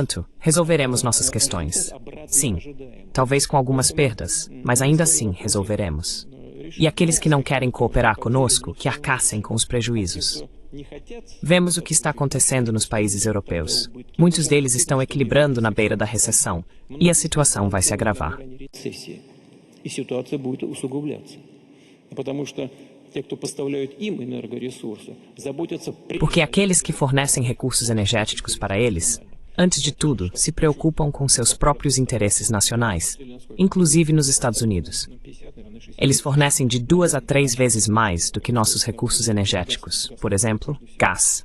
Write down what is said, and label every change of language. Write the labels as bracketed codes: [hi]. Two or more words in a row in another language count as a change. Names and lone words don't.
[pt] Portanto, resolveremos nossas questões. Sim, talvez com algumas perdas, mas ainda assim resolveremos. E aqueles que não querem cooperar conosco, que arcassem com os prejuízos. Vemos o que está acontecendo nos países europeus. Muitos deles estão equilibrando na beira da recessão, e a situação vai se agravar. [ru] И ситуация будет усугубляться. Потому что те, кто поставляют им энергоресурсы, заботятся... [pt] Porque aqueles que fornecem recursos energéticos para eles, antes de tudo, se preocupam com seus próprios interesses nacionais, inclusive nos Estados Unidos. Eles fornecem de 2 a 3 vezes mais do que nossos recursos energéticos, por exemplo, gás.